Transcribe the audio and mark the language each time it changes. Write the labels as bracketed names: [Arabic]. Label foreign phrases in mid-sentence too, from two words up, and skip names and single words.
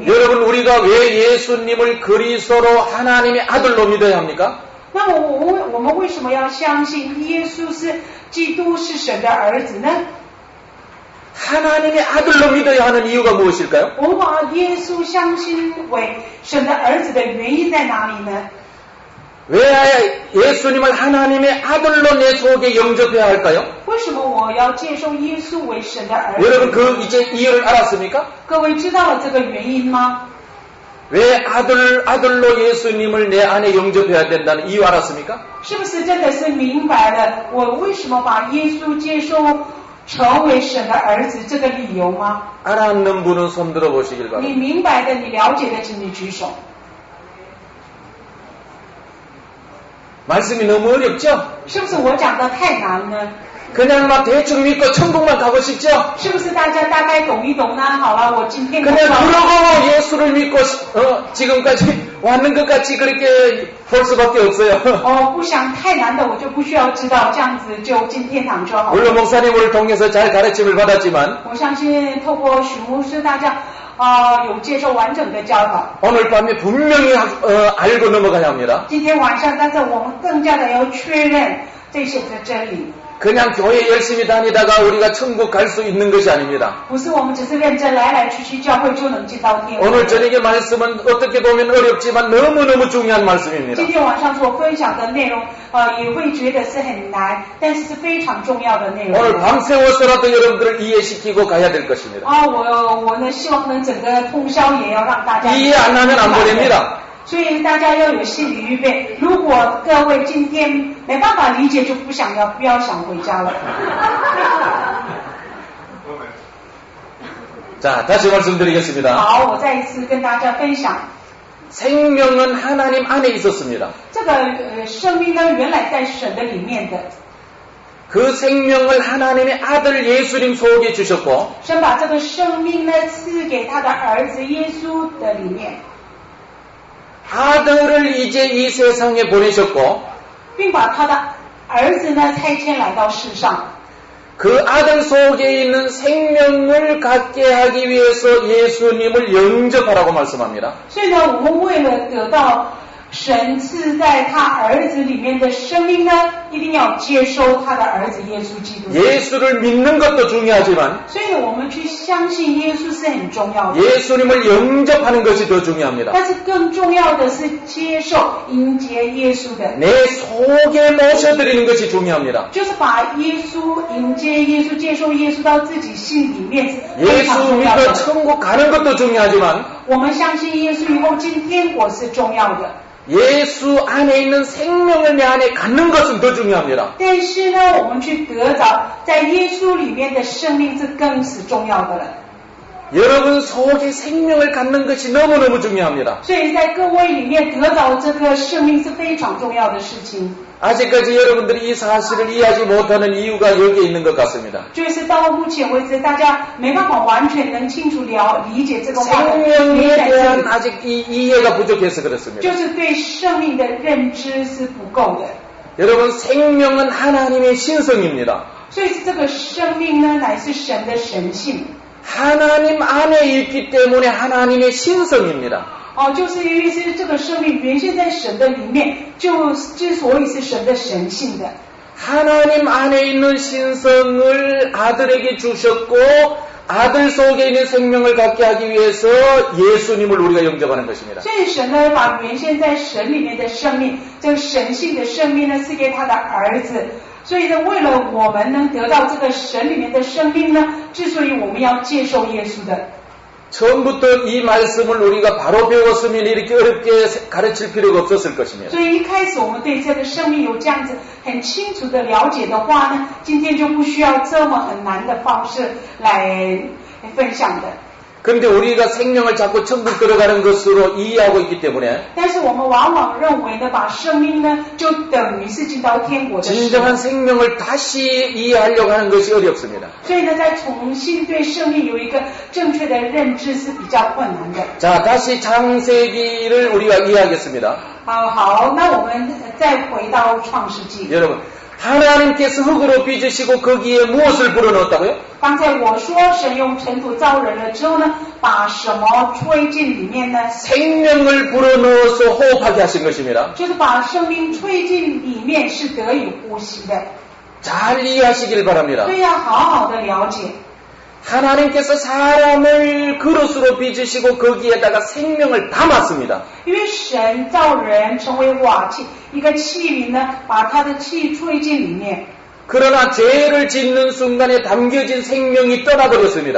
[Korean] 여러분, 우리가 왜 예수님을 그리스도로 하나님의 아들로 믿어야 합니까? [Chinese] 那么我们为什么要相信耶稣是基督是神的儿子呢？ [Korean] 하나님의 아들로 믿어야 하는 이유가 무엇일까요? [Chinese] 我们把耶稣相信为神的儿子的原因在哪里呢？ [Korean] 왜 예수님을 하나님의 아들로 내 속에 영접해야 할까요? [Chinese] 为什么我要接受耶稣为神的儿子？ [Korean] 여러분, 그 이제 이유를 알았습니까? [Chinese] 各位知道了这个原因吗？ [Korean] 왜 아들로 예수님을 내 안에 영접해야 된다는 이유 알았습니까? [Chinese] 是不是真的是明白了我为什么把耶稣接受成为神的儿子这个理由吗？ [Korean] 알았는 분은 손 들어 보시길 [Chinese] 你 [Korean] 바랍니다. [Chinese] 明白的，你了解的，请你举手。 [Korean] 말씀이 너무 어렵죠? [Chinese] 是不是我讲的太难呢？ [Korean] 그냥 막 대충 믿고 천국만 가고 싶죠? [Chinese] 是不是大家大概懂一懂呢？好了，我今天 [Korean] 그냥 그러고 예수를 믿고 지금까지 왔는 것 같이 그렇게 볼 수밖에 없어요. [Chinese] 不想太难的，我就不需要知道，这样子就进天堂就好了。 [Korean] 물론 목사님을 통해서 잘 가르침을 받았지만 [Chinese] 我相信透过许牧师，大家有接受完整的教导。 [Korean] 오늘 밤에 분명히 알고 넘어가야 합니다. [Chinese] 今天晚上，但是我们更加的要确认这些的真理。 [Korean] 그냥 교회 열심히 다니다가 우리가 천국 갈 수 있는 것이 아닙니다. [Chinese] 不是我们只是认真来去教会就能进到天国。 [Korean] 오늘 저녁의 말씀은 어떻게 보면 어렵지만 너무너무 중요한 말씀입니다. [Chinese] 今天晚上所分享的内容，也会觉得是很难，但是是非常重要的内容。 [Korean] 오늘 밤새워서라도 여러분들을 이해시키고 가야 될 것입니다. [Chinese] 我呢希望能整个通宵也要让大家 [Korean] 이해 안 하면 안 보냅니다. [Chinese] 所以大家要有心理预备。如果各位今天没办法理解，就不要想回家了。 [Korean] 자, 다시 말씀드리겠습니다. [Chinese] 好，我再一次跟大家分享， [Korean] 생명은 하나님 안에 있었습니다. [Chinese] 这个生命呢，原来在神的里面的， [Korean] 그 생명을 하나님의 아들 예수님 속에 주셨고 [Chinese] 神把这个生命呢赐给他的儿子耶稣的里面， [Korean] 아들을 이제 이 세상에 보내셨고 [Chinese] 并把他的儿子呢差遣来到世上。 [Korean] 그 아들 속에 있는 생명을 갖게 하기 위해서 예수님을 영접하라고 말씀합니다. [Chinese] 所以呢，我们为了得到神赐在他儿子里面的生命呢，一定要接收他的儿子耶稣基督。 [Korean] 예수를 믿는 것도 중요하지만 [Chinese] 所以我们去相信耶稣是很重要的， [Korean] 예수님을 영접하는 것이 더 중요합니다. [Chinese] 但是更重要的是接受迎接耶稣的， [Korean] 내 속에 모셔드리는 것이 중요합니다. [Chinese] 就是把耶稣迎接耶稣，接受耶稣到自己心里面是非常 [Korean] 예수 [Chinese] 重要 [Korean] 믿어 [Chinese] 的。 [Korean] 천국 가는 것도 중요하지만 [Chinese] 我们相信耶稣以后进天国是重要的， [Korean] 예수 안에 있는 생명을 내 안에 갖는 것은 더 중요합니다. [Chinese] 但是呢，我们去得着在耶稣里面的生命是更是重要的了。 [Korean] 여러분 속에 생명을 갖는 것이 너무너무 중요합니다. [Chinese] 所以在各位里面得到这个生命是非常重要的事情。 [Korean] 아직까지 여러분들이 이 사실을 이해하지 못하는 이유가 여기에 있는 것 같습니다. [Chinese] 就是到目前为止，大家没办法完全能清楚理解这个话的原 [Korean] 생명에 [Chinese] 因在这 [Korean] 대한 [Chinese] 里， [Korean] 아직 이 이해가 부족해서 그렇습니다. [Chinese] 就是对生命的认知是不够的。 [Korean] 여러분 생명은 하나님의 신성입니다. [Chinese] 所以这个生命呢，乃是神的神性。 [Korean] 하나님 안에 있기 때문에 하나님의 신성입니다. [Chinese] 就是因为是这个生命原先在神的里面，之所以是神的神性的。 [Korean] 하나님 안에 있는 신성을 아들에게 주셨고 아들 속에 있는 생명을 갖게 하기 위해서 예수님을 우리가 영접하는 것입니다. [Chinese] 所以神呢，把原先在神里面的生命，这个神性的生命呢，赐给他的儿子。所以呢，为了我们能得到这个神里面的生命呢，之所以我们要接受耶稣的， [Korean] 처음부터 이 말씀을 우리가 바로 배웠으면 이렇게 어렵게 가르칠 필요가 없었을 것입니다. [Chinese] 所以一开始我们对这个生命有这样子很清楚的了解的话呢，今天就不需要这么很难的方式来分享的。 [Korean] 그런데 우리가 생명을 자꾸 천국 들어가는 것으로 이해하고 있기 때문에 [Chinese] 但是我们往往认为呢，把生命呢就等于是进到天国的事。 [Korean] 진정한 생명을 다시 이해하려고 하는 것이 어렵습니다. [Chinese] 所以呢，再重新对生命有一个正确的认知是比较困难的。 [Korean] 자, 다시 창세기를 우리가 이해하겠습니다. [Chinese] 好，那我们再回到创世纪。 [Korean] 여러분, 하나님께서 흙으로 빚으시고 거기에 무엇을 불어넣었다고요? [Chinese] 刚才我说神用尘土造人了之后呢，把什么吹进里面呢？ [Korean] 생명을 불어넣어서 호흡하게 하신 것입니다. [Chinese] 就是把生命吹进里面是得以呼吸的。 [Korean] 잘 이해하시길 바랍니다. [Chinese] 所以要好好的了解。 [Korean] 하나님께서 사람을 그릇으로 빚으시고 거기에다가 생명을 담았습니다. [Chinese] 因为神造人成为瓦器，一个器皿呢，把他的气吹进里面。 [Korean] 그러나 죄를 짓는 순간에 담겨진 생명이 떠나버렸습니다.